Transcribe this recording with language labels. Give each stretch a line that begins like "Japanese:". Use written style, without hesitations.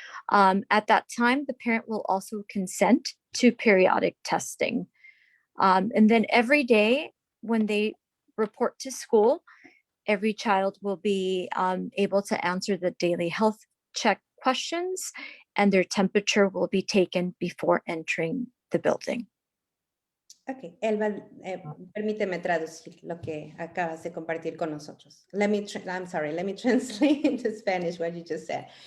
English: At that time, the parent will also consent to periodic testing. And then every day when they report to school, every child will be able to answer the daily health check questions, and their temperature will be taken before entering the building.
Spanish: Ok, Elba, permíteme traducir lo que acabas de compartir con nosotros.
English: I'm sorry, let me translate into Spanish what you just said.